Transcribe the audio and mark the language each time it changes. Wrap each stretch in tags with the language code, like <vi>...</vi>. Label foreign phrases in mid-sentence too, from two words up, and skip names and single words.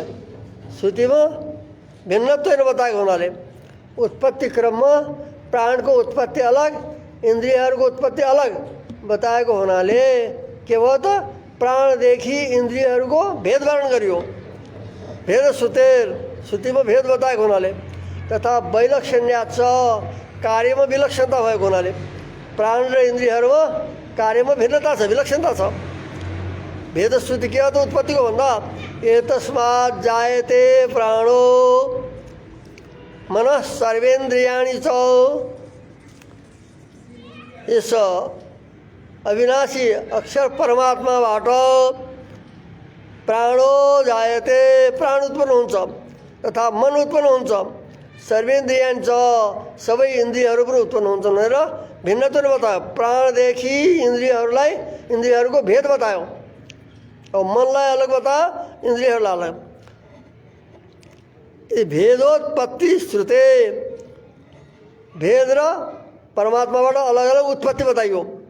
<ne>श्रुतिमा भिन्नत्व नबताएको हुनाले उत्पत्ति क्रममा प्राणको उत्पत्ति अलग, इन्द्रियहरूको उत्पत्ति अलग बताएको हुनाले के भयो त प्राणदेखि इन्द्रियहरूको भेद वर्णन गरियो।</ne> <sa>भेद श्रुतेर,</sa> <ne>श्रुतिमा भेद बताएको हुनाले,</ne> <sa>तथा वैलक्षण्याच</sa> <ne>कार्यमा विलक्षणता भएको हुनाले प्राण र इन्द्रियहरूमा कार्यमा भिन्नता छ, विलक्षणता छ। भेद श्रुति के हो त उत्पत्तिको भन्दा</ne> <sa>एतस्मात् जायते प्राणो मनः सर्वेन्द्रियाणि च,</sa> <ne>यस अविनाशी अक्षर परमात्माबाट</ne> <sa>प्राणो जायते,</sa> <ne>प्राण उत्पन्न हुन्छ तथा मन उत्पन्न हुन्छ,</ne> <sa>सर्वेन्द्रियाणि च</sa> <ne>सबै इन्द्रियहरू पनि उत्पन्न हुन्छन् भनेर भिन्नता बतायो। प्राणदेखि इन्द्रियहरूलाई इन्द्रियहरूको भेद बतायो और मनलाई अलग बतायो, इन्द्रियहरूलाई अलग।</ne> <sa>भेदोत्पत्ति श्रुते,</sa> <ne>भेद र परमात्माबाट अलग अलग उत्पत्ति बताइयो।</ne>